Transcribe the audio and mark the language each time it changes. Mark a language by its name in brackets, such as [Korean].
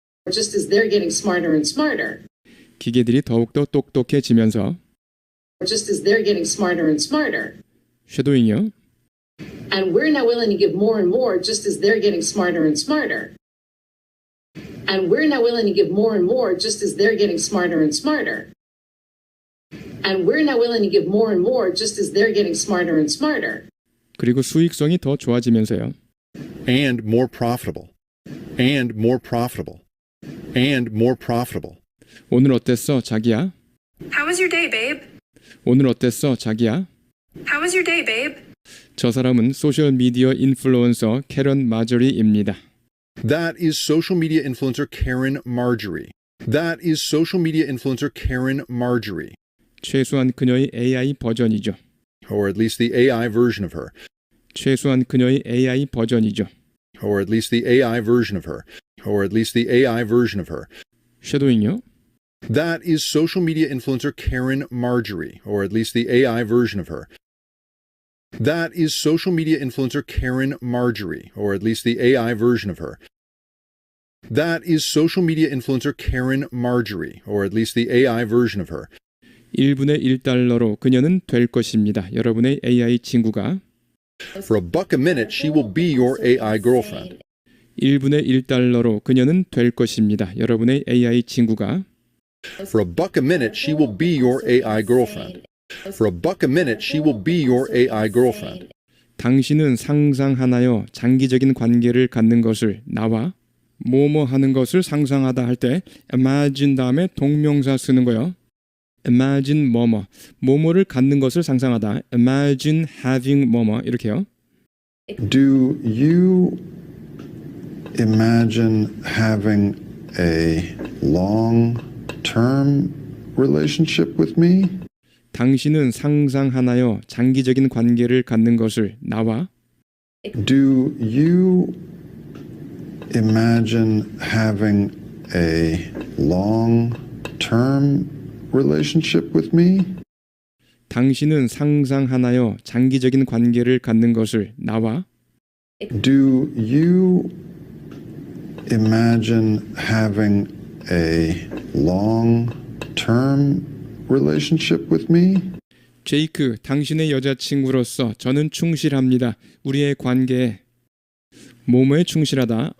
[English] Just as they're getting smarter and smarter. [Korean] 기계들이 더욱더 똑똑해지면서 [English] Just as they're getting smarter and smarter. [Korean] 쉐도잉이요. [English] And we're now willing to give more and more just as they're getting smarter and smarter. And we're now willing to give more and more just as they're getting smarter and smarter. And we're now willing to give more and more just as they're getting smarter and smarter. [Korean] 그리고 수익성이 더 좋아지면서요. [English] And more profitable. And more profitable. And more profitable. [Korean] 오늘 어땠어, 자기야? [English] How was your day, babe? [Korean] 오늘 어땠어, 자기야? [English] How was your day, babe? [Korean] 저 사람은 소셜 미디어 인플루언서 캐런 마저리입니다. [English] That is social media influencer Karen Marjorie. That is social media influencer Karen Marjorie. [Korean] 최소한 그녀의 AI 버전이죠. [English] Or at least the AI version of her. [Korean] 최소한 그녀의 AI 버전이죠. [English] Or at least the AI version of her. Or at least the AI version of her. [Korean] 쉐도잉요. [English] That is social media influencer Karen Marjorie. Or at least the AI version of her. That is social media influencer Karen Marjorie. Or at least the AI version of her. That is social media influencer Karen Marjorie. Or at least the AI version of her. [Korean] 1분의 1달러로 그녀는 될 것입니다. 여러분의 AI 친구가. [English] For a buck a minute, she will be your AI girlfriend. [Korean] 1분의 1달러로 그녀는 될 것입니다. 여러분의 AI 친구가. [English] For a buck a minute, she will be your AI girlfriend. For a buck a minute, she will be your AI girlfriend. [Korean] 당신은 상상하나요? 장기적인 관계를 갖는 것을 나와 뭐뭐 하는 것을 상상하다 할 때 imagine 다음에 동명사 쓰는 거요. imagine 뭐뭐 뭐뭐를 갖는 것을 상상하다 [English] imagine having [Korean] 뭐뭐 이렇게요. [English] Do you imagine having a long-term relationship with me? [Korean] 당신은 상상하나요? 장기적인 관계를 갖는 것을 나와 [English] Do you imagine having a long-term relationship with me? [Korean] 당신은 상상하나요? 장기적인 관계를 갖는 것을 나와 [English] Do you imagine having a long-term relationship with me? [Korean] 제이크, 당신의 여자친구로서 저는 충실합니다. 우리의 관계에 뭐뭐에 충실하다.